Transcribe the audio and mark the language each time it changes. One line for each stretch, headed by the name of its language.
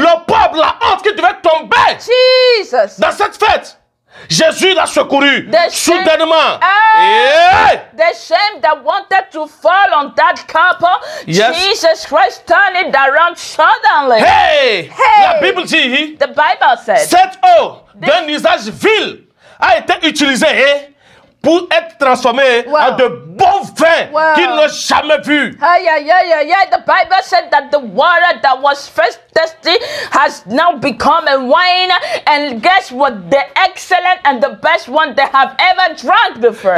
French: Le peuple, la honte qui devait tomber
English: Jesus.
French: Dans cette fête. Jésus l'a secouru soudainement.
English: The shame that wanted to fall on that couple, Jesus Christ turned it around suddenly.
French: La Bible dit,
English: the Bible said,
French: cette eau d'un usage vil a été utilisée pour être transformé en de bons vins qu'ils n'ont jamais vus.
English: The Bible said that the water that was first tasty has now become a wine, and guess what? The excellent and the best one they have ever drunk before.